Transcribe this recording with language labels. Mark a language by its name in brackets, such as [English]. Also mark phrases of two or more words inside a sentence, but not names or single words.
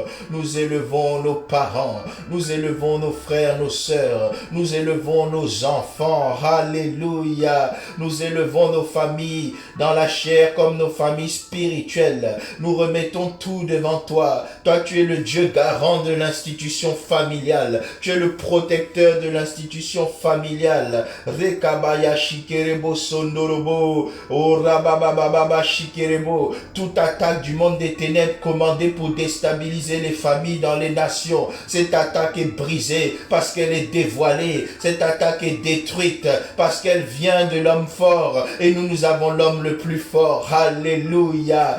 [French] Nous élevons nos parents, nous élevons nos frères, nos sœurs, nous élevons nos enfants. Alléluia. Nous élevons nos familles dans la chair comme nos familles spirituelles. Nous remettons tout devant toi. Toi, tu es le Dieu garant de l'institution familiale. Tu es le protecteur de l'institution familiale. Rekabaya shikerebo sondorobo. Oh rababababa shikerebo. Toute attaque du monde des ténèbres commandée pour déstabiliser les familles dans les nations. Cette attaque est brisée parce qu'elle est dévoilée. Cette attaque est détruite parce qu'elle vient de l'homme fort et nous avons l'homme le plus fort. Alléluia.